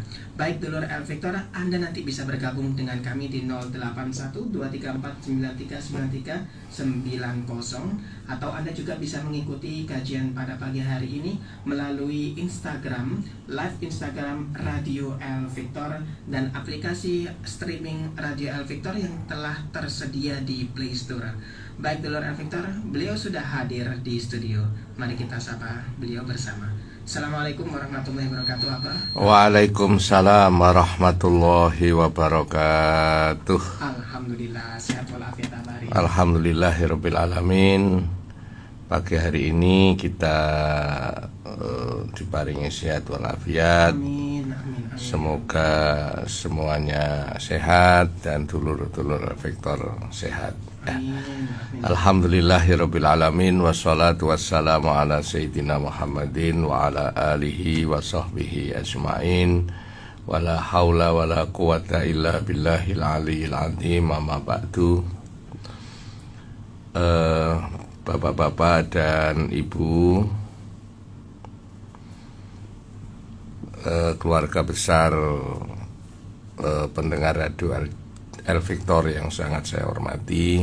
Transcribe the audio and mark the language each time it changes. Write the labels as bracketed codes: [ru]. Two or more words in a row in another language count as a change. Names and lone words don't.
[id] Baik dulur Al-Fiktor, Anda nanti bisa bergabung dengan kami di 081234939390, atau Anda juga bisa mengikuti kajian pada pagi hari ini melalui Instagram, live Instagram Radio Al-Fiktor dan aplikasi streaming Radio Al-Fiktor yang telah tersedia di Play Store. Baik dulur Al-Fiktor, beliau sudah hadir di studio. Mari kita sapa beliau bersama. [ar] السلام عليكم ورحمة الله وبركاته, Abah. وعليكم السلام ورحمة الله وبركاته. [id] Alhamdulillah, sehat walafiat, Abah. [ar] الحمد لله رب العالمين. [id] Pagi hari ini kita diparingi sehat walafiat. [ar] آمين آمين آمين. [id] Semoga semuanya sehat dan dulur-dulur Al-Fiktor sehat. [ar] آمين آمين. الحمد لله رب العالمين والصلاة والسلام على سيدنا محمد وعلى آله وصحبه أجمعين. ولا حول ولا قوة إلا بالله العلي العظيم. أما بعد. [id] Bapak-bapak dan ibu, keluarga besar pendengar radio Al-Fiktor yang sangat saya hormati.